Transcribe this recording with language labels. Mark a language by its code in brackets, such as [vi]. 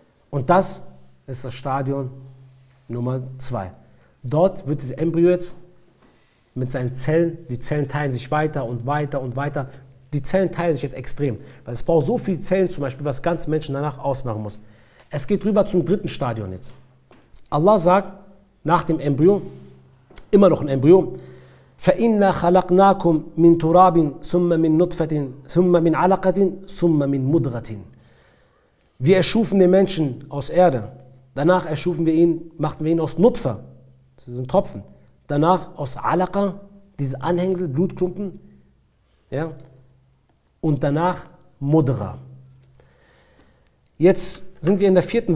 [de] Und das ist das Stadion Nummer 2. Dort wird das Embryo jetzt mit seinen Zellen, die Zellen teilen sich weiter und weiter und weiter. Die Zellen teilen sich jetzt extrem, weil es braucht so viele Zellen zum Beispiel, was ganz Menschen danach ausmachen muss. Es geht rüber zum 3. Stadion jetzt. Allah sagt nach dem Embryo, immer noch ein Embryo, [ar] فَإِنَّا خَلَقْنَاكُمْ مِنْ تُرَابٍ ثُمَّ مِنْ نُطْفَةٍ ثُمَّ مِنْ عَلَقَةٍ ثُمَّ مِنْ مُدْغَةٍ. [de] Wir erschufen den Menschen aus Erde. Danach erschufen wir ihn, machten wir ihn aus Nutfa, das sind Tropfen. Danach aus Alaqa, diese Anhängsel, Blutklumpen. Ja? Und danach Mudra. Jetzt sind wir in der 4.